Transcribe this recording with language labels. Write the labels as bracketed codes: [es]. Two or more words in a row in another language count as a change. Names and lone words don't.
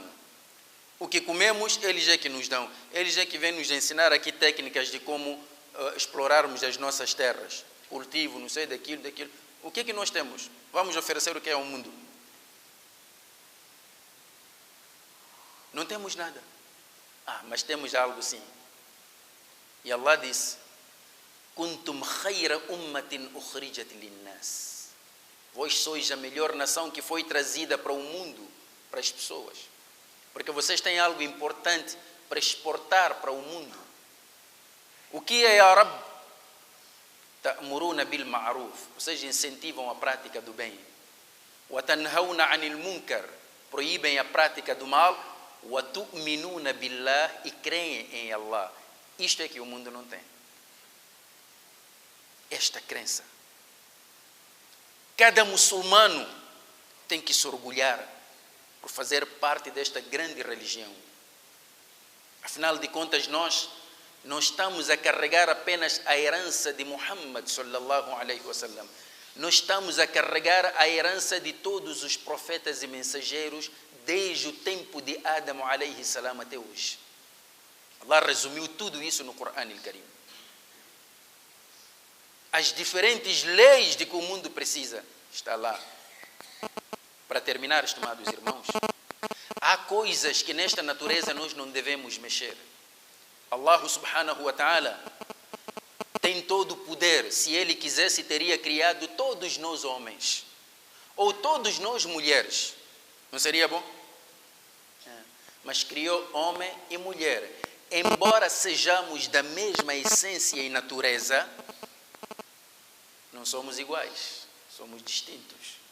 [pt] O que comemos, eles é que nos dão. Eles é que vêm nos ensinar aqui técnicas de como explorarmos as nossas terras. Cultivo, não sei, daquilo. O que é que nós temos? Vamos oferecer o que é ao mundo? Não temos nada. Mas temos algo sim. E Allah disse: [ar] كنتم خير أمة أخرجت للناس. [pt] Vós sois a melhor nação que foi trazida para o mundo, para as pessoas. Porque vocês têm algo importante para exportar para o mundo. O que é [ar] يا رب? تأمرون بالمعروف. [pt] Vocês incentivam a prática do bem. [ar] وتنهون عن المنكر. [pt] Proíbem a prática do mal. [ar] وتؤمنون بالله. [pt] E creem em Allah. Isto é que o mundo não tem. Esta crença. Cada muçulmano tem que se orgulhar por fazer parte desta grande religião. Afinal de contas, nós não estamos a carregar apenas a herança de Muhammad [ar] صلى الله عليه وسلم. [pt] Nós estamos a carregar a herança de todos os profetas e mensageiros desde o tempo de Adão [ar] عليه السلام [pt] até hoje. Allah resumiu tudo isso no Corão al-Karim. As diferentes leis de que o mundo precisa, está lá. Para terminar, estimados irmãos, há coisas que nesta natureza nós não devemos mexer. Allah [ar] سبحانه وتعالى [pt] tem todo o poder. Se Ele quisesse, teria criado todos nós homens. Ou todos nós mulheres. Não seria bom? Mas criou homem e mulher. Embora sejamos da mesma essência e natureza, não somos iguais, somos distintos.